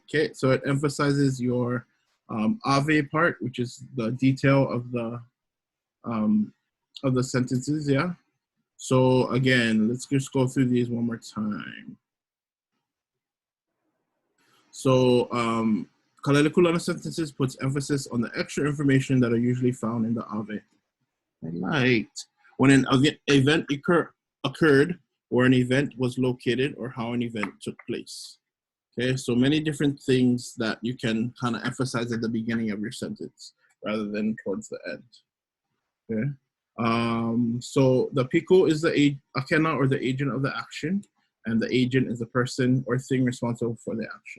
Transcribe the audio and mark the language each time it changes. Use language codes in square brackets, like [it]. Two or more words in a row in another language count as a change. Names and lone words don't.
[en] Okay, so it emphasizes your ave part, which is the detail of the of the sentences, yeah? So again, let's just go through these one more time. So [haw] Kālele Kūlana [en] sentences puts emphasis on the extra information that are usually found in the ʻAʻA. I liked when an event occurred, where an event was located, or how an event took place. Okay, so many different things that you can kind of emphasize at the beginning of your sentence rather than towards the end. Okay, so the piko is the akena, or the agent of the action, and the agent is the person or thing responsible for the action.